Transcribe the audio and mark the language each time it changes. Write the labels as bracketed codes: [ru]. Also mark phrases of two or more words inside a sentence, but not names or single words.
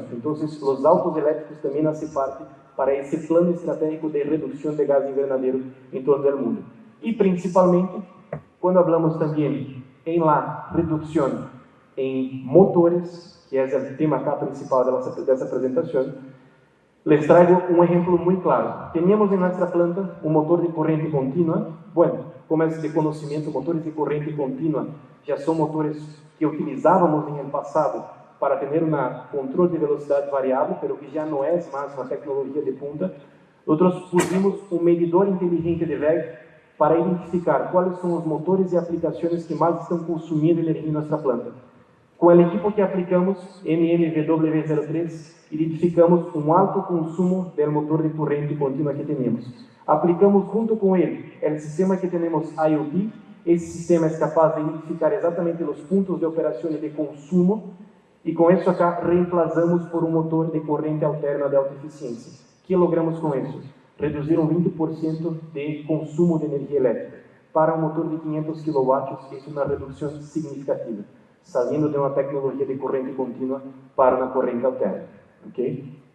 [pt] Então, os autos elétricos também fazem parte para esse plano estratégico de redução de gás invernadeiro em todo o mundo. E principalmente, quando falamos também em la redução em motores, que é o tema acá principal dessa apresentação, [es] Les traigo un ejemplo muy claro. Teníamos en nuestra planta un motor de corriente continua. Bueno, como es de conocimiento, motores de corriente continua ya son motores que utilizábamos en el pasado para tener un control de velocidad variable, pero que ya no es más una tecnología de punta. Nosotros pusimos un medidor inteligente de WEG para identificar cuáles son los motores y aplicaciones que más están consumiendo energía en nuestra planta. [pt] Com o equipo que aplicamos, MMWW03, identificamos um alto consumo do motor de corrente contínua que temos. Aplicamos junto com ele o sistema que temos IoT. Esse sistema é capaz de identificar exatamente os pontos de operação e de consumo, e com isso [es] acá reemplazamos [pt] por um motor de corrente alterna de alta eficiência. O que logramos com isso? Reduzir 20% de consumo de energia elétrica. Para um motor de 500 kW, isso é uma redução significativa, saindo de uma tecnologia de corrente contínua para uma corrente alterna. Ok?